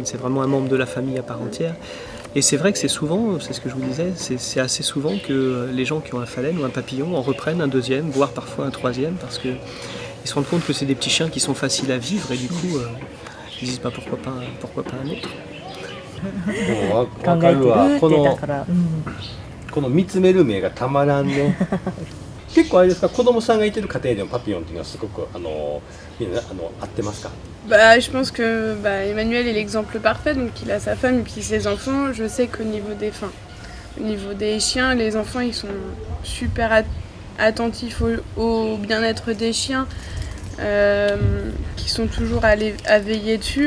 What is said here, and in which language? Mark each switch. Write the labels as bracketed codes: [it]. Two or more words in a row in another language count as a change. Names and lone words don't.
[fr] C'est vraiment un membre de la famille à part entière. Et c'est vrai que c'est souvent, c'est ce que je vous disais, c'est assez souvent que les gens qui ont un phalène ou un papillon en reprennent un deuxième, voire parfois un troisième, parce qu'ils se rendent compte que c'est des petits chiens qui sont faciles à vivre et du coup ils disent pourquoi pas un autre. [ja] わかるわ。この見つめる目がたまらんね。結構あれですか、子供さんがいてる家庭でもパピヨンっていうのはすごくみんな合ってますか？ [fr] Je pense que Emmanuel est l'exemple parfait, donc il a sa femme et puis ses enfants. Je sais qu'au niveau des chiens, les enfants ils sont super attentifs au bien-être des chiens, qui sont toujours à veiller dessus.